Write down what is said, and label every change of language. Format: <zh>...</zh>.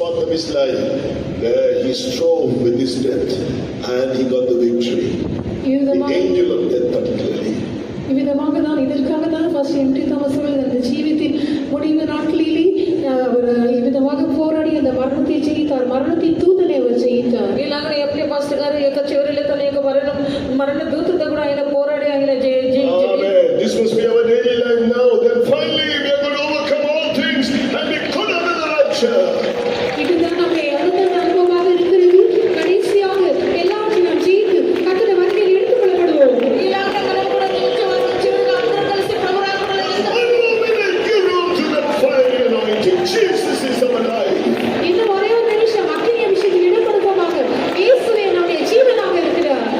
<en>his life, where he strove with his death and he got the victory. The angel of death particularly.</en> <ta>இவ்விதமாக தான் இதற்காக தான் first empty Thomas அவர்கள் அந்த ஜீவித்தின் முடிவு நாட்களிலே அவர் இவ்விதமாக போராடி அந்த மரணத்தை ஜெயித்தார். மரணத்தின் தூதனை அவர் ஜெயித்தார்.</ta> <te>ఇలాగనే ఎప్పుడు పాస్టర్ గారు యొక్క చివరిలో తన యొక్క మరణ దూతతో కూడా ఆయన పోరాడి ఆయన జయించారు.</te> <en>This must be our daily life now. Then finally we are going to overcome all things and be good under the rapture.</en> <ta>இதுதான் நம்முடைய அடுத்த அனுபவமாக இருக்கிறது. கடைசியாக எல்லாவற்றையும் நாம் ஜெயித்து கர்த்தருடைய வருகையில் எடுத்துக் கொள்ளப்படுவோம்.</ta> <te>ఇలాగనే మనం కూడా జీవించవచ్చు. చివరిలో అందరం కలిసి ప్రభు రాకడలో</te> <en>Give room to that fiery anointing. Jesus is our life.</en> <ta>இன்னும் ஒரே ஒரு நிமிஷம் அக்கினி அபிஷேகத்தில் இடம் கொடுப்போமாக. இயேசுவே நம்முடைய ஜீவனாக இருக்கிறார்.</ta>